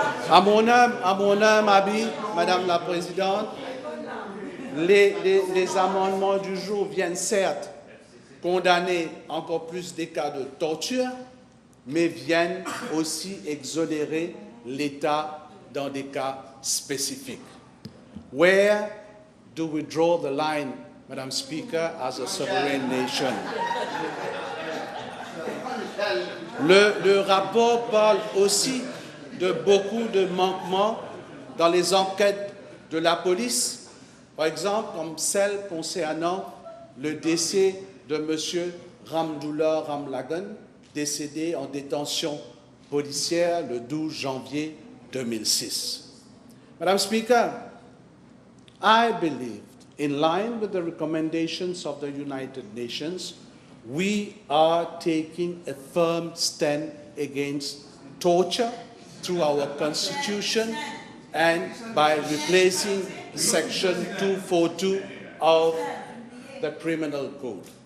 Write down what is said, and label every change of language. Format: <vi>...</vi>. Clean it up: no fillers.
<fr>À mon humble avis, Madame la Présidente, les amendements du jour viennent certes condamner encore plus des cas de torture, mais viennent aussi exonérer l'État dans des cas spécifiques.</fr> <en>Where do we draw the line, Madam Speaker, as a sovereign nation?</en> <fr>Le rapport parle aussi de beaucoup de manquements dans les enquêtes de la police, par exemple comme celle concernant le décès de M. Ramdoula Ramlagan, décédé en détention policière le 12 janvier 2006.</fr> <en>Madam Speaker, I believe, in line with the recommendations of the United Nations, we are taking a firm stand against torture through our Constitution and by replacing Section 242 of the Criminal Code.</en>